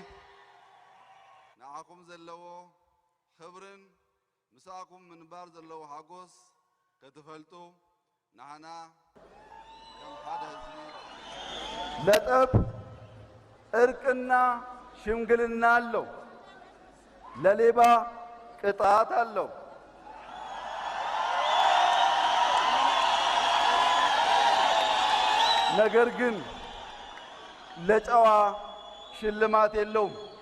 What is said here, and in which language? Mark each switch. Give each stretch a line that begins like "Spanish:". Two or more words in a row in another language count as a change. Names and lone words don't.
Tigrinya: ንዓኹም ዘለዎ ክብርን ምሳኩም ምንባር ዘለዎ ሓጎስ ከተፈልጡ ናህና ከም ሓደ ህዝቢ
Amharic: ለጠብ እርቅና ሽምግልና አለው፣ ለሌባ ቅጣት አለው። ነገር ግን ለጨዋ ሽልማት የለውም።